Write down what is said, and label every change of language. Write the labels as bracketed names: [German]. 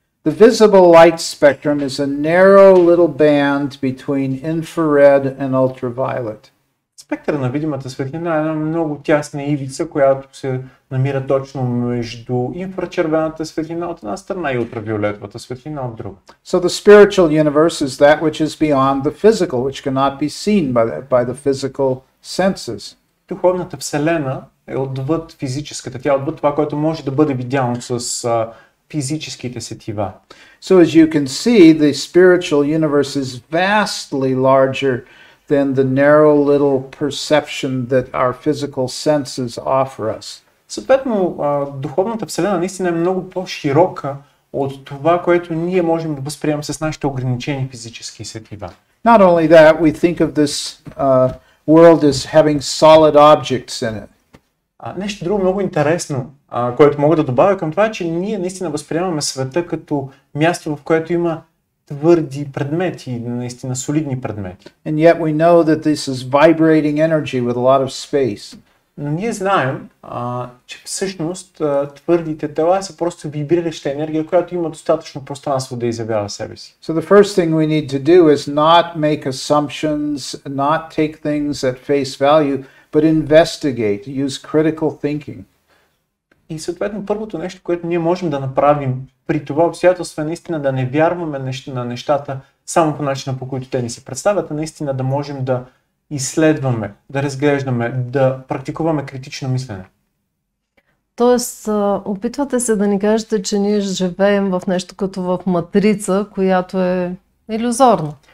[English] The visible light spectrum is a narrow little band between infrared and ultraviolet. [Bulgarian] Спектъра на видимата светлина е една много тясна ивица, която се намира точно между инфрачервената светлина от една страна и ултравиолетовата светлина от друга. [English] So the spiritual universe is that which is beyond the physical, which cannot be seen by the physical senses. [Bulgarian] Духовната вселена е отвъд физическата, тя е отвъд това, което може да бъде видяно с физическите сетива. [English] So as you can see, the spiritual universe is vastly larger than the narrow little perception that our physical senses offer us. [Bulgarian] Съответно, духовната вселена наистина е много по-широка от това, което ние можем да възприемем с нашите ограничени физически сетива. [English] Not only that, we think of this world as having solid objects in it. [Bulgarian] Нещо друго много интересно, което мога да добавя към това е, че ние наистина възприемаме света като място, в което има твърди предмети, наистина солидни предмети. [English] And yet we know that this is vibrating energy with a lot of space. [Bulgarian] Но ние знаем, че всъщност твърдите тела са просто вибрираща енергия, която има достатъчно пространство да изявява себе си. [English] So the first thing we need to do is not make assumptions, not take things at face value, but investigate, use critical thinking. [Bulgarian] И съответно първото нещо, което ние можем да направим при това обстоятелство е наистина да не вярваме на нещата само по начина, по който те ни се представят, а наистина да можем да изследваме, да разглеждаме, да практикуваме критично мислене. Тоест, опитвате се да ни кажете, че ние живеем в нещо като в матрица, която е илюзорна.